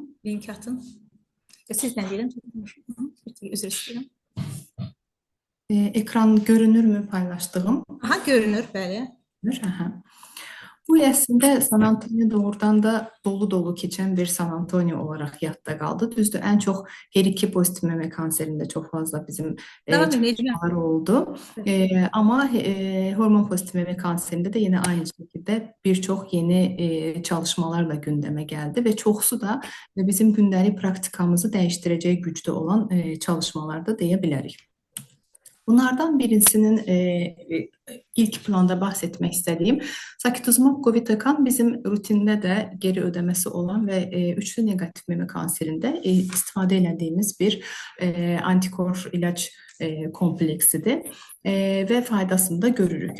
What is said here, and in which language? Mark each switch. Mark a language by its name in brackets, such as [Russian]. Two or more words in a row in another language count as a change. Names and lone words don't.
[Azerbaijani] Link atın. Sizdən deyirəm. Üzr istəyirəm. Ekran görünürmü paylaşdığım? Aha, görünür, bəli. Aha. Bu əslində San Antonio doğrudan da dolu keçən bir San Antonio olaraq yadda qaldı. Düzdür, ən çox HER2 pozitiv məmə kanserində çox fazla bizim çalışmalar oldu. Ama hormon pozitif məmə kanserində də yine aynı şəkildə bir çox yeni çalışmalarla gündəmə gəldi və çoxsu da bizim gündəlik praktikamızı dəyişdirəcək gücdə olan çalışmalarda deyə bilərik. [Turkish] Bunlardan birisinin ilk planda bahsetmek istediğim Sakituzumab govitecan bizim rutinde de geri ödemesi olan ve üçlü negatif meme kanserinde istifade edildiğimiz bir antikor ilaç kompleksidir ve faydasını da görürük.